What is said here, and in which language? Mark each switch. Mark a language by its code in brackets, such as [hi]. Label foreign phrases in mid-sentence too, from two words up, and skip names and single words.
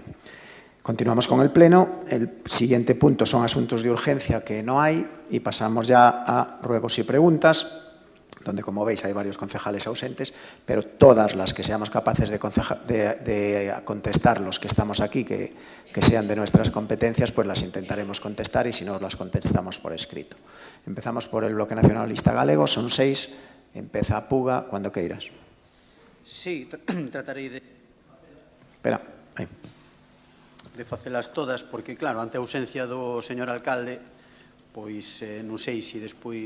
[es] Continuamos con el Pleno. El siguiente punto son asuntos de urgencia, que no hay, y pasamos ya a ruegos y preguntas, donde, como veis, hay varios concejales ausentes, pero todas las que seamos capaces de contestar, los que estamos aquí, que sean de nuestras competencias, pues las intentaremos contestar, y si no, las contestamos por escrito. Empezamos por el Bloque Nacionalista Galego, son 6, empeza Puga, cuando queiras. [gl] Sí, tratarei de... Espera, aí. De facelas todas, porque, claro, ante a ausencia do señor alcalde, pois non sei se despois...